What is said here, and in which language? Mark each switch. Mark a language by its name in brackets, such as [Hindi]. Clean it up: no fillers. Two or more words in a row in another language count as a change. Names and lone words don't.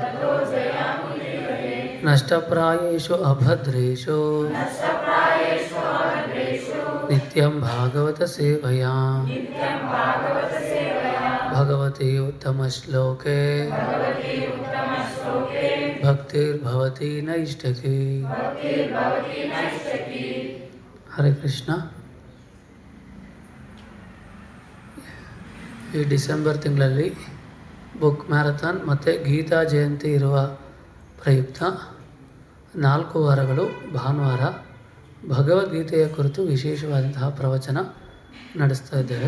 [Sanskrit] नष्टप्रायेषु अभद्रेषु नित्यं भागवतसेवया भगवती उत्तमश्लोके भक्तिर्भवती नैष्ठिकी। [Kannada] ಹರೇ ಕೃಷ್ಣ. ಈ ಡಿಸೆಂಬರ್ ತಿಂಗಳಲ್ಲಿ [English] book marathon [Kannada] ಮತ್ತು ಗೀತಾ ಜಯಂತಿ ಇರುವ ಪ್ರಯುಕ್ತ 4 ವಾರಗಳು ಭಾನುವಾರ ಭಗವದ್ಗೀತೆಯ ಕುರಿತು ವಿಶೇಷವಾದಂತಹ ಪ್ರವಚನ ನಡೆಸ್ತಾ ಇದ್ದೇವೆ.